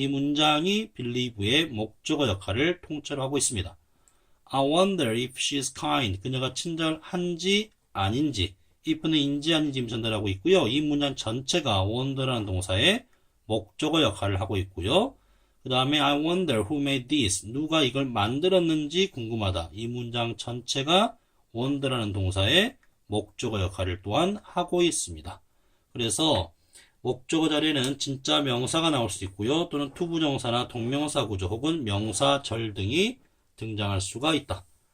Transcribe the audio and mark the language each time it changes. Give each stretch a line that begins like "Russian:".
Korean: 이 문장이 believe의 목적어 역할을 통째로 하고 있습니다.
English: I wonder if she's kind.
Korean: 그녀가 친절한지 아닌지. if는 인지 아닌지 전달하고 있고요. 이 문장 전체가 wonder라는 동사의 목적어 역할을 하고 있고요.
English: 그 다음에 I wonder who made this.
Korean: 누가 이걸 만들었는지 궁금하다. 이 문장 전체가 wonder라는 동사의 목적어 역할을 또한 하고 있습니다. 그래서 목적어 자리에는 진짜 명사가 나올 수 있고요. 또는 투부정사나 동명사 구조 혹은 명사절 등이 등장할 수가 있다.